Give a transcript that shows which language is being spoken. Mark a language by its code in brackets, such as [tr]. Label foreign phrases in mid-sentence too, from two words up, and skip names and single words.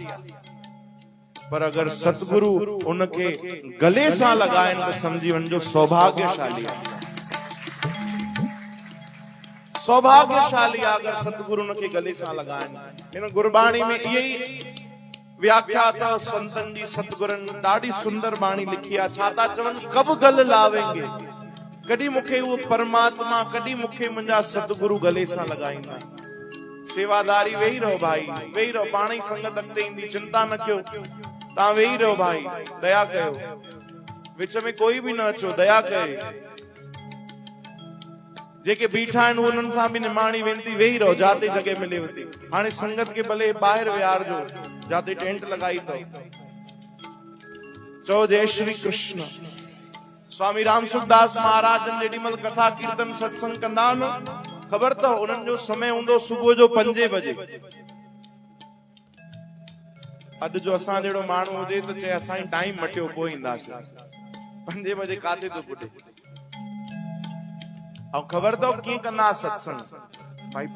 [sd] पर अगर सतगुरु उनखे गले सां लॻाइनि त समझी वञिजो सौभाग्यशाली आहे। सौभाग्यशाली आहे अगर सतगुरु उनखे गले सां लॻाइनि। हिन गुरबाणी में इहे ई व्याख्या अथव संतनि जी सतगुरनि ॾाढी सुंदर बाणी लिखी आहे। छा था चवनि? [pa] कब गल लावेंगे, [sd] कॾहिं मूंखे उहो परमात्मा, कॾहिं मूंखे मुंहिंजा सतगुरु गले सां लॻाईंदा। सेवादारी वेही रहो भाई, वेही रहो, पाण ई संगत अॻिते ईंदी, चिंता न कयो, तव्हां वेही रहो भाई, दया कयो, विच में कोई बि न अचो, दया कयो। जेके बीठा आहिनि उन्हनि सां बि निमाणी वेंदी, वेही रहो जाते जॻह मिलेव थी। हाणे संगत खे भले ॿाहिरि विहारजो जाते टेंट लॻाई अथव, चओ जय श्री कृष्ण। स्वामी राम सुखदास महाराज जेॾी महिल कथा कीर्तन सत्संग कंदा न, ख़बर अथव उन्हनि जो समय हूंदो सुबुह जो 5 बजे। अॼु जो असां जहिड़ो माण्हू हुजे त चए असां टाइम मटियो पोइ ईंदासीं, 5 बजे काथे थो पुॼे। ऐं ख़बर अथव कीअं कंदा सत्संग भाई?